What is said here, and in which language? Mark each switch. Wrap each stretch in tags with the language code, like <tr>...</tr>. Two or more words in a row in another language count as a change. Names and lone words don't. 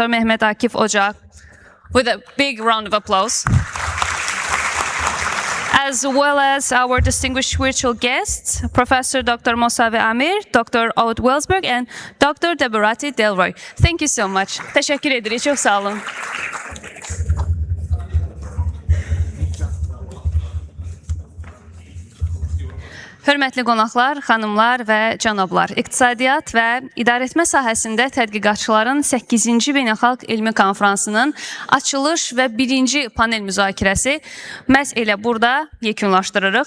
<en>Mehmet Akif Ocak, with a big round of applause. As well as our distinguished virtual guests, Professor Dr. Mosavi Amir, Dr. Oud Wellsberg, and Dr. Deborati Delroy. Thank you so much.</en> <tr>Teşekkür ederiz. Çok sağ olun.</tr> <az>Hörmətli qonaqlar, xanımlar və cənablar, İqtisadiyyat və İdarəetmə Sahəsində Tədqiqatçıların VIII Beynəlxalq Elmi Konfransının açılış və birinci panel müzakirəsi məhz elə burada yekunlaşdırırıq.</az>